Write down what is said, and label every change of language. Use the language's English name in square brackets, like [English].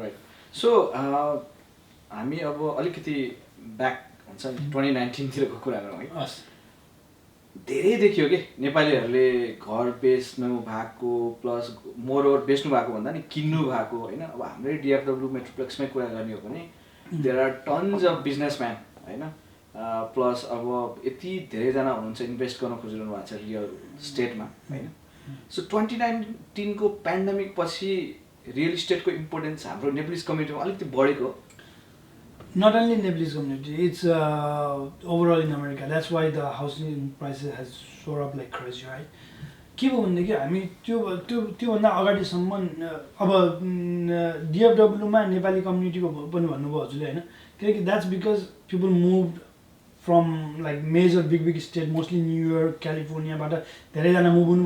[Nepali] Right so हामी अब अलिकति ब्याक हुन्छ नि 2019तिरको कुरा गरौँ है धेरै देखियो कि नेपालीहरूले घर बेच्नु भएको प्लस मोरओभर बेच्नु भएको भन्दा नि किन्नु भएको होइन अब हाम्रै डिएफडब्ल्यू मेट्रोप्लेक्समै कुरा गर्ने हो भने [English] there are tons of businessman [Nepali] होइन प्लस अब यति धेरैजना हुनुहुन्छ इन्भेस्ट गर्न खोजिरहनु भएको छ रियल इस्टेटमा होइन सो 2019को पेन्डेमिक पछि रियल इस्टेटको इम्पोर्टेन्स हाम्रो नेपालीज कम्युनिटीमा अलिकति बढेको [English] Not only in Nepalese community, it's overall in America. That's why the housing prices has soared up like crazy, right? [Nepali] के भयो भनेदेखि हामी त्योभन्दा अगाडिसम्म अब डिएफडब्ल्यूमा नेपाली कम्युनिटीको पनि भन्नुभयो हजुरले होइन किनकि [English] that's because people move from like major big state [Nepali] mostly New York क्यालिफोर्नियाबाट धेरैजना मुभ हुनु